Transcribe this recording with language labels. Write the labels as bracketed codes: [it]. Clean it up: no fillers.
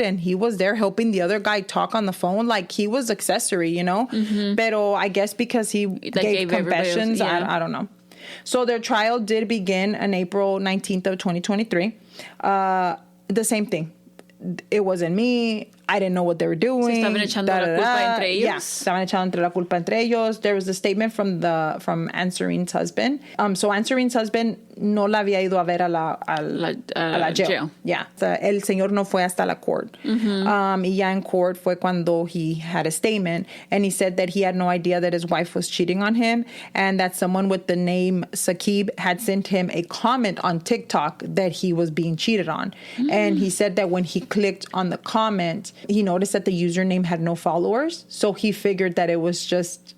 [en] And he was there helping the other guy talk on the phone. Like he was accessory, Pero I guess because he gave confessions, I don't know. So their trial did begin on April 19th of 2023. The same thing. It wasn't me. I didn't know what they were doing. [es] Se estaban echando la culpa entre ellos. Yeah, estaban echando la culpa entre ellos. [en] There was a statement from Ansarine's husband. [es] So Ansarine's husband no la había ido a ver a la jail. Yeah, el señor no fue hasta la court. [en] Y ya en court fue cuando he had a statement, and he said that he had no idea that his wife was cheating on him, and that someone with the name Saqib had sent him a comment on TikTok that he was being cheated on. And he said that when he clicked on the comment, he noticed that the username had no followers, so he figured that it was just